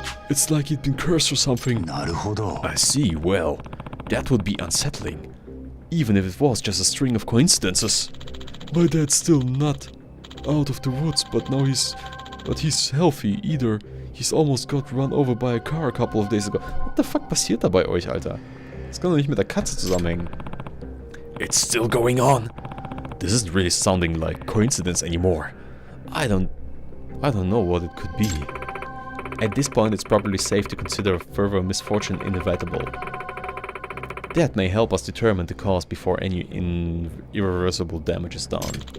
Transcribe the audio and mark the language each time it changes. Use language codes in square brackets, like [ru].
[en] It's like he'd been cursed or something. I see, well, that would be unsettling. Even if it was just a string of coincidences. My dad's still not out of the woods, but now he's healthy. Either he's almost got run over by a car a couple of days ago. What the fuck [de] passiert da bei euch, Alter? Das kann doch nicht mit der Katze zusammenhängen. [en] It's still going on. This isn't really sounding like coincidence anymore. I don't know what it could be. At this point, it's probably safe to consider further misfortune inevitable. That may help us determine the cause before any irreversible damage is done.